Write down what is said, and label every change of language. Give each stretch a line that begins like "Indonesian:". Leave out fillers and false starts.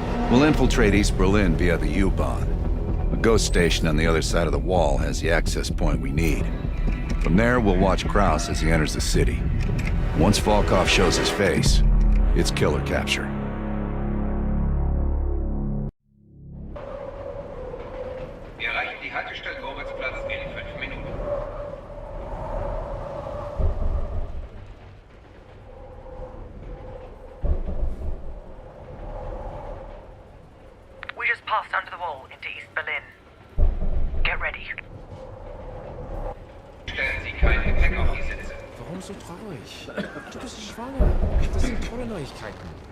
English: We'll infiltrate East Berlin via the U-Bahn. A ghost station on the other side of the wall has the access point we need. From there, we'll watch Kraus as he enters the city. Once Volkov shows his face, it's killer capture.
German: Wir erreichen die Haltestelle Moritzplatz in 5 Minuten.
English: We just passed under the wall into East Berlin. Get ready.
German: Stellen Sie kein Gepäck auf die Sitze. Warum so traurig? Du bist schwanger. Das sind tolle Neuigkeiten.